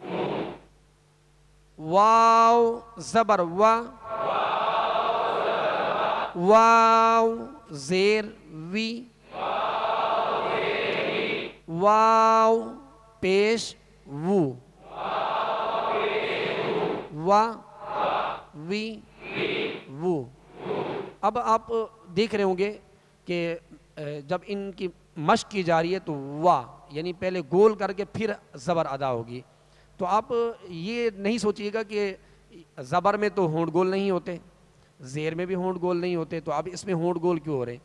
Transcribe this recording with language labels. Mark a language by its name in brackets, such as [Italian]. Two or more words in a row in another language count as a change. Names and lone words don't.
[Urdu] واو زبر وا, واو زیر وی, واو پیش وو, وا وی وو. اب آپ دیکھ رہے ہوں گے کہ جب ان کی مشق کی جا رہی ہے تو وا یعنی پہلے گول کر کے پھر زبر ادا ہوگی. تو آپ یہ نہیں سوچئے گا کہ زبر میں تو ہونٹ گول نہیں ہوتے, زیر میں بھی ہونٹ گول نہیں ہوتے, تو اب اس میں ہونٹ گول کیوں ہو رہے ہیں؟